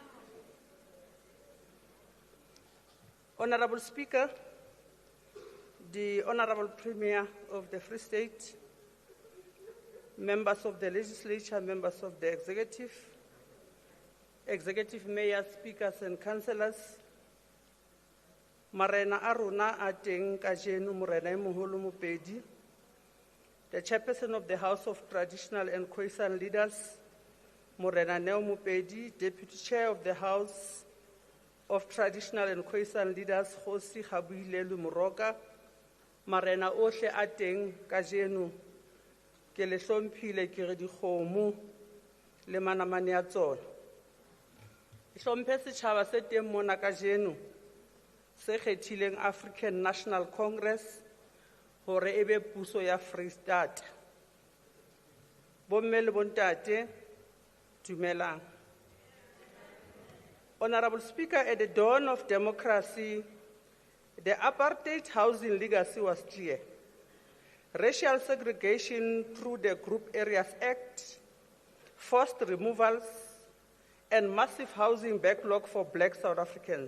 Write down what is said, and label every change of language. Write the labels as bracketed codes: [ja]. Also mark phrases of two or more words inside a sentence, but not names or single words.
[en] Honourable Speaker, the Honourable Premier of the Free State, members of the legislature, members of the executive mayors, speakers and councillors, [st] marena a rona a teng kajeno morena e moholo Mopedi, [en] the chairperson of the House of Traditional and Khoisan Leaders, Morena Neo Mopedi, Deputy Chair of the House of Traditional and Khoisan Leaders, [st] Kgosi Kgabohilelu Moroka, marena ohle a teng kajeno ke le hlomphile ke re dikgomo le manamane a tsona. Hlomphe setjhaba se teng mona kajeno se kgethileng African National Congress hore ebe puso ya Freestata. Bomme le bontate, dumelang. [en] Honorable Speaker, at the dawn of democracy, the apartheid housing legacy was clear. Racial segregation through the Group Areas Act, forced removals, and massive housing backlog for black South Africans.